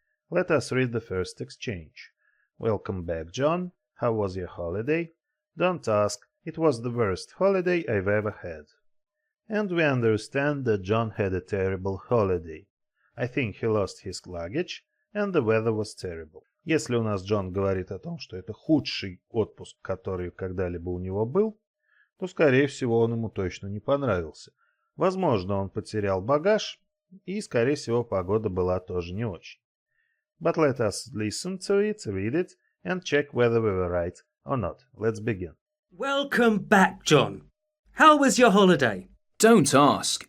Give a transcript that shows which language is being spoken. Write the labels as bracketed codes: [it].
[en] Let us read the first exchange. Welcome back, John. How was your holiday? Don't ask. It was the worst holiday I've ever had. And we understand that John had a terrible holiday. I think he lost his luggage, and the weather was terrible. [ru] Если у нас Джон говорит о том, что это худший отпуск, который когда-либо у него был, то, скорее всего, он ему точно не понравился. Возможно, он потерял багаж, и, скорее всего, погода была тоже не очень. [en] But let us listen to it, read it, and check whether we were right or not. Let's begin. Welcome back, John. How was your holiday? Don't ask.